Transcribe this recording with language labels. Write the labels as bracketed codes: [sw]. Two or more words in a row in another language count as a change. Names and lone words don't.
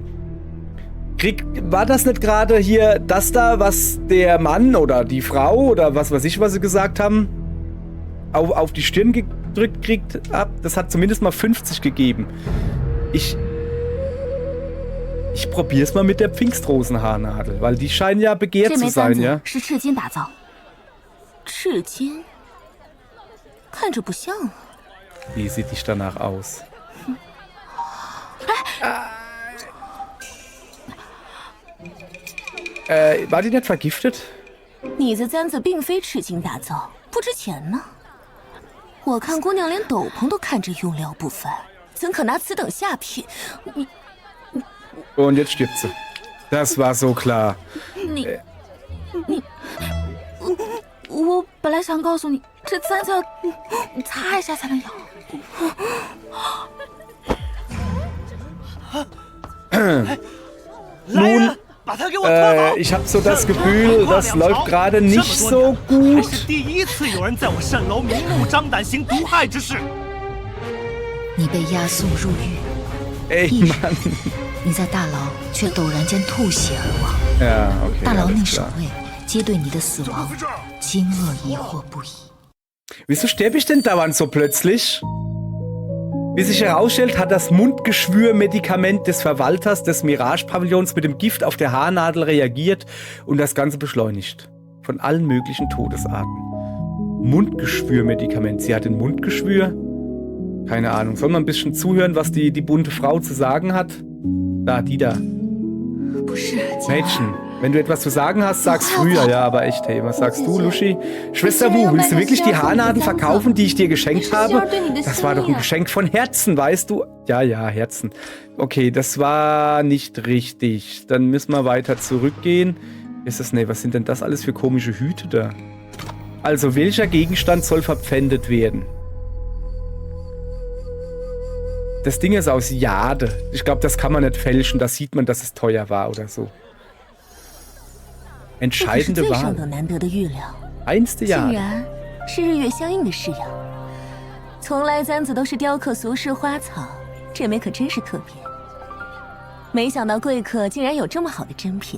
[de] War das nicht gerade hier das da, was der Mann oder die Frau oder was weiß ich, was sie gesagt haben, auf die Stirn gedrückt kriegt? Das hat zumindest mal 50 gegeben. Ich probier's mal mit der Pfingstrosenhaarnadel, weil die scheinen ja begehrt [zh] 这 [de] zu [zh] 枚簪 [de] sein, [zh] 子 [de] ja? [zh] 是赤金打造，赤金，看着不像啊。 [de] Wie sieht dich danach aus? War die nicht vergiftet? [zh] 你的簪子并非赤金打造，不值钱呢。我看姑娘连斗篷都看着用料不凡，怎可拿此等下品？你 [de] Und jetzt stirbt sie. Das war so klar. [zh] 我本来想告诉你，这簪子要擦一下才能咬。 [de] Nun, [zh] 把它给我拖走！ [de] ich habe so das Gefühl, das läuft gerade nicht so [zh] 还 [de] gut. [zh] 是第一次有人在我蜃楼明目张胆行毒害之事。你被押送入狱， [de] Ey, [zh] 一时 [de] Mann. [zh] 你在大牢却陡然间吐血而亡。 [de] Ja, okay. [zh] 大牢内 [de] alles [zh] 守 [de] klar. [zh] 卫皆对你的死亡惊愕疑惑不已。 [de] Wieso sterbe ich denn dauernd so plötzlich? Wie sich herausstellt, hat das Mundgeschwür-Medikament des Verwalters des Mirage-Pavillons mit dem Gift auf der Haarnadel reagiert und das Ganze beschleunigt. Von allen möglichen Todesarten. Mundgeschwür-Medikament. Sie hat ein Mundgeschwür? Keine Ahnung. Soll man ein bisschen zuhören, was die bunte Frau zu sagen hat? Da, die da. [zh] 不是，姐儿 [de] Mädchen, wenn du etwas zu sagen hast, sag's früher. Ja, aber echt, hey, was sagst du, Lushi? Schwester Wu, willst du wirklich die Haarnadeln verkaufen, die ich dir geschenkt habe? Das war doch ein Geschenk von Herzen, weißt du? Ja, ja, Herzen. Okay, das war nicht richtig. Dann müssen wir weiter zurückgehen. Ist das, nee, was sind denn das alles für komische Hüte da? Also, welcher Gegenstand soll verpfändet werden? Das Ding ist aus Jade. Ich glaube, das kann man nicht fälschen. Da sieht man, dass es teuer war oder so. [zh] 这可是 [de] Entscheidende [zh] 最上 [de] Wahl. [zh] 等难得的玉料， [de] Einste [zh] 竟 [de] Jade. [zh] 然是日月相应的式样。从来簪子都是雕刻俗世花草，这枚可真是特别。没想到贵客竟然有这么好的珍品。